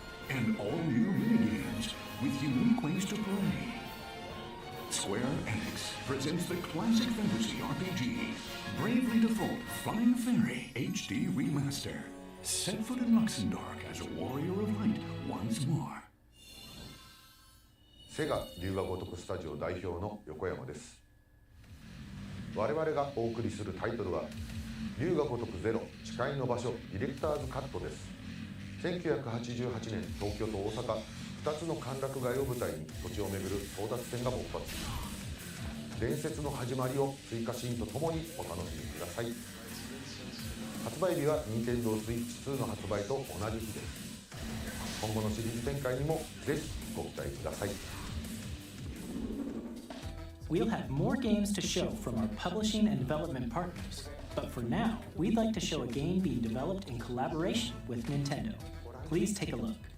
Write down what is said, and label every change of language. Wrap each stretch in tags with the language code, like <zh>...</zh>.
<en>And all new minigames with unique ways to play. Square Enix presents the classic fantasy RPG, Bravely Default Flying Fairy HD Remaster. Set foot in Luxembourg as a warrior of light once more.</en> <ja>セガ龍が如くスタジオ代表の横山です。我々がお送りするタイトルは龍が如くゼロ誓いの場所ディレクターズカットです。 1988年東京と大阪2つの歓楽街を舞台に土地を巡る争奪戦が勃発。伝説の始まりを追加シーンとともにお楽しみください。発売日は Nintendo Switch 2の発売と同じ日です。今後のシリーズ展開にもぜひご期待ください。</ja> <en>We'll have more games to show from our publishing and development partners, but for now, we'd like to show a game being developed in collaboration with Nintendo. Please take a look.</en>